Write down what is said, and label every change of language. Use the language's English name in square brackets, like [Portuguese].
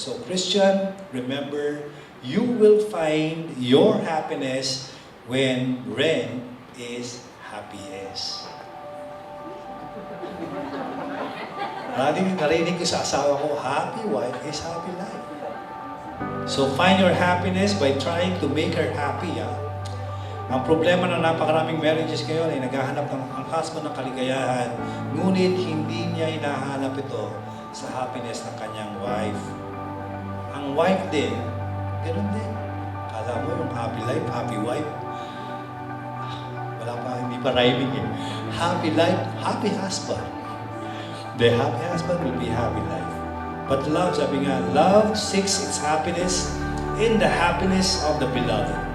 [English] So Christian, remember, you will find your happiness when Ren is happiest. [Filipino] Narinig ko sa asawa ko, [English] happy wife is happy life. So find your happiness by trying to make her happy. [Filipino] Ang problema ng napakaraming marriages ngayon ay naghahanap ang husband ng kaligayahan, ngunit hindi niya hinahanap ito sa happiness ng kanyang wife. Ang wife din, ganoon din. Kala mo yung [English] happy life, happy wife. [Filipino] Wala pa, hindi pa rhyming eh. [English] Happy life, happy husband. The happy husband will be happy life. But love, [Filipino] sabi nga, [English] love seeks its happiness in the happiness of the beloved.